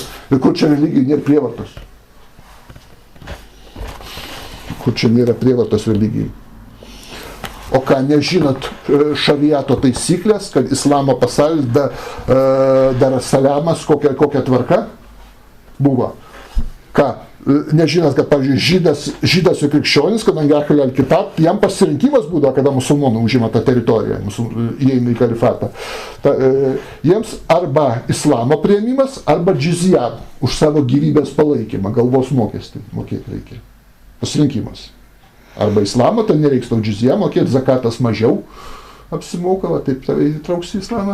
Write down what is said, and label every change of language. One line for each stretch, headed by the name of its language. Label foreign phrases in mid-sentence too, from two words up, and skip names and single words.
Lithuanian: Ir kur čia religija nėra prievartos? Kur čia nėra prievartos religijai? O ką, nežinot šariato taisyklės, kad islamo pasaulis dar Salamas, kokia tvarka buvo? Ką? Nežinot, kad, pavyzdžiui, žydas ir krikščionis, kadangi
Arabic: أهل الكتاب,
Lithuanian: jam pasirinkimas būdavo, kada musulmonų užima tą teritoriją, įeina į kalifatą. Jiems arba islamo priėmimas, arba džizya už savo gyvybės palaikymą, galvos mokestį mokėti reikia. Pasirinkimas. Arba islamo, tai nereiks tau džizya mokėti, zakatas mažiau apsimoka, taip tave įtrauks į islamą.